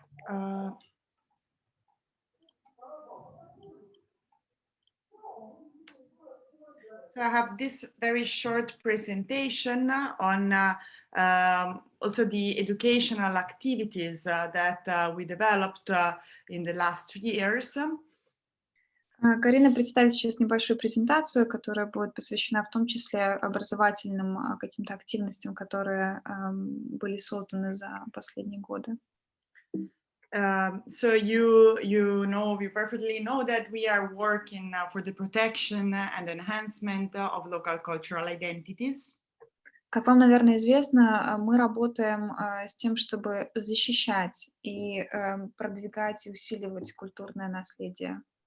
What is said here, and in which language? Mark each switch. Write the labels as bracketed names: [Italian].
[English] So I have this very short presentation on also the educational activities that we developed in the last years. [Russian] Карина представит сейчас небольшую презентацию, которая будет посвящена в том числе образовательным каким-то активностям, которые были созданы за последние годы. [English] So you perfectly know that we are working for the protection and enhancement of local cultural identities. [Russian] Как вам, наверное, известно, мы работаем с тем, чтобы защищать и продвигать и усиливать культурное наследие.